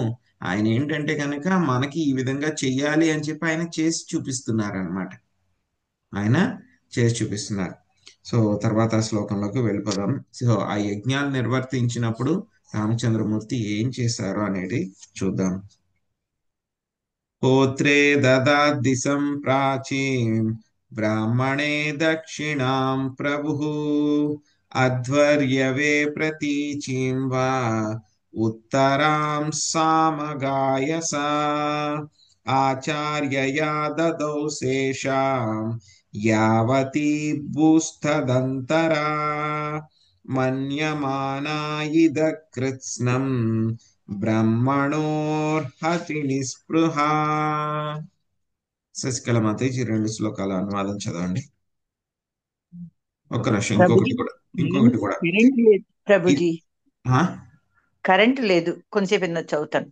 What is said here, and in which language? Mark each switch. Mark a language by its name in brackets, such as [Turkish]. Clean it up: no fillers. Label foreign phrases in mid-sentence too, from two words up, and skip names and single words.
[Telugu] ఆయన ఏంటంటే కనుక మనకి ఈ విధంగా చెయ్యాలి అని చెప్పి ఆయన చేసి చూపిస్తున్నారు అనమాట, ఆయన చేసి చూపిస్తున్నారు. సో తర్వాత శ్లోకంలోకి వెళ్ళిపోదాం. సో ఆ యజ్ఞాలు నిర్వర్తించినప్పుడు రామచంద్రమూర్తి ఏం చేశారు అనేది చూద్దాం. [Sanskrit] होत्रे ददाति सम्प्राचीं ब्राह्मणे दक्षिणां प्रभुः अध्वर्यवे प्रतीचीं वा उत्तरां सामगायसा आचार्यया ददौ शेषां यावती भूस्तदन्तरा मन्यमाना इदकृत्स्नं ब्रह्मणोर्हति निस्पृह. [Telugu] శశికళ మాతేజీ 2 శ్లోకాల అనువాదం చదవండి. ఒక్క నిమిషం, ఇంకొకటి కూడా కరెంట్ లేదు ప్రభుజీ, ఆ? కరెంట్ లేదు, కొంచెంసేపు ఎన్నో చదువుతాను.